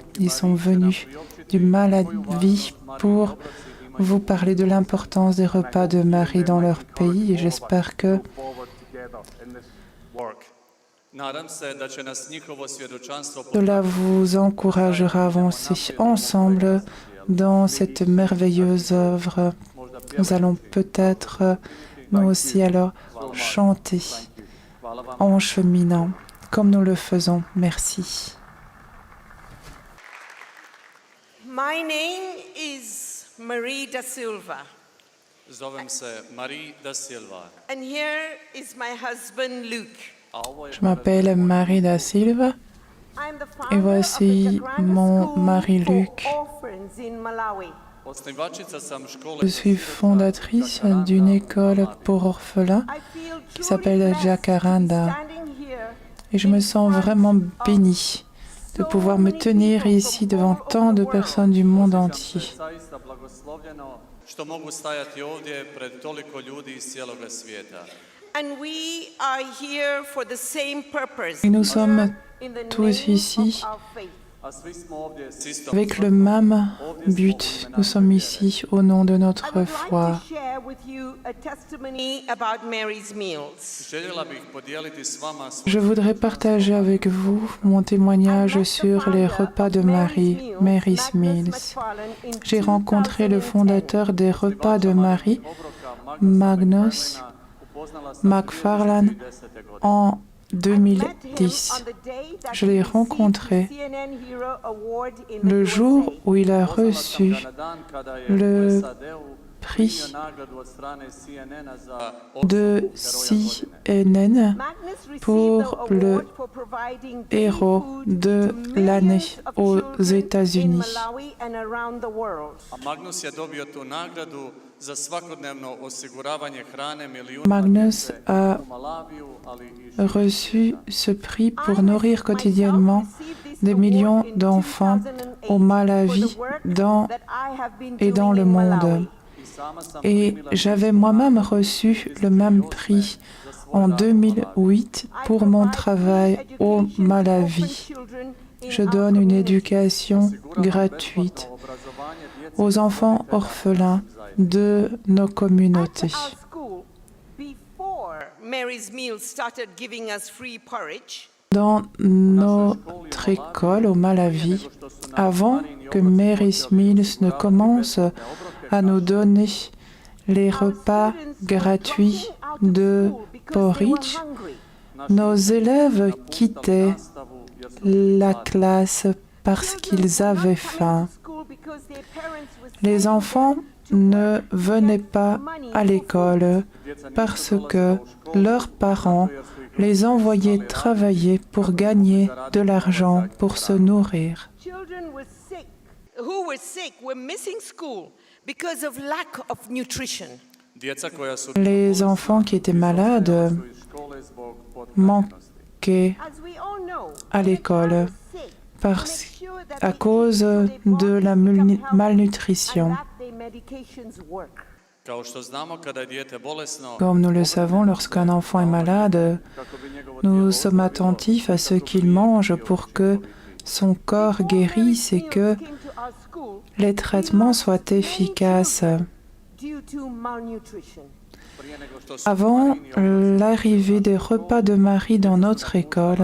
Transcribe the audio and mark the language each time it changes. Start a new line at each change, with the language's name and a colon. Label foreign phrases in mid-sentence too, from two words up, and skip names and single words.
French: Ils sont venus du Malawi pour vous parler de l'importance des repas de Marie dans leur pays, et j'espère que cela vous encouragera à avancer ensemble dans cette merveilleuse œuvre. Nous allons peut-être, nous aussi, alors chanter en cheminant, comme nous le faisons. Merci.
English: My name is Marie da Silva,
Croatian: Zovem se Marie da Silva.
English: and here is my husband Luke.
French: Je m'appelle Marie da Silva
English: I'm the
French: et
English: founder
French: voici
English: of the Granda
French: mon
English: School
French: mari
English: for
French: Luc.
English: Orphans in Malawi.
Croatian: Osnivačica sam škole
French: Je suis fondatrice d'une école pour orphelins
English: I feel
French: qui
English: truly
French: s'appelle
English: blessed to be
French: Jacaranda
English: standing here
French: et je me sens vraiment bénie de pouvoir me tenir ici devant tant de personnes du monde entier.
Croatian: zaista blagoslovljeno što mogu stajati ovdje pred toliko ljudi iz cijeloga svijeta.
English: and we are here for the same purpose.
French: Et nous sommes
English: in the
French: tous
English: name
French: ici
English: of our faith.
Croatian: A svi smo ovdje s istom
French: avec le même but. Nous sommes ici au nom de
English: I
French: notre
English: would
French: foi.
English: like to share with you a testimony about Mary's Meals.
Croatian: Željela bih podijeliti s vama svoj
French: Je voudrais partager avec vous mon témoignage sur les repas de Marie, Mary's Meals. J'ai rencontré le fondateur des repas de Marie,
Croatian: obroka Magnus upoznala sam McFarlane, 2010. godine.
French: en 2010. Je l'ai rencontré le jour où il a reçu
Croatian: Na dan kada je
French: le
Croatian: u SAD-u
French: prix
Croatian: primio nagradu od strane CNN-a za
French: de CNN pour le héros de l'année aux États-Unis.
Croatian: A Magnus je dobio tu nagradu za svakodnevno osiguravanje hrane milijuna
French: Magnus a
Croatian: u Malaviju, ali i
French: reçu ce prix pour nourrir quotidiennement des millions d'enfants au Malawi et dans le monde.
Croatian: sama sam
French: Et j'avais moi-même reçu le même prix en 2008 pour mon travail au Malawi. Je donne une éducation gratuite
Croatian: obrazovanje djece
French: aux enfants orphelins de nos communautés.
English: Mary's Meals started giving us free porridge.
French: Dans notre école au Malawi, avant que Mary's Meals ne commence à nous donner les repas gratuits de porridge, nos élèves quittaient la classe parce qu'ils avaient faim. Les enfants ne venaient pas à l'école parce que leurs parents les envoyaient travailler pour gagner de l'argent pour se nourrir.
English: Who were sick were missing school because of lack of nutrition.
Croatian: Djeca koja su
French: Les enfants qui étaient malades
Croatian: iz škole zbog
French: manquaient
English: As we all know,
French: à l'école parce à cause de la malnutrition.
Croatian: Kao što znamo, kada je dijete bolesno,
French: Comme nous le savons, lorsqu'un enfant est malade,
Croatian: kako bi njegovo
French: nous sommes attentifs à ce qu'il mange pour que son corps guérisse et que les traitements soient efficaces.
Croatian: prije nego što su
French: Avant l'arrivée des repas de Marie dans notre école,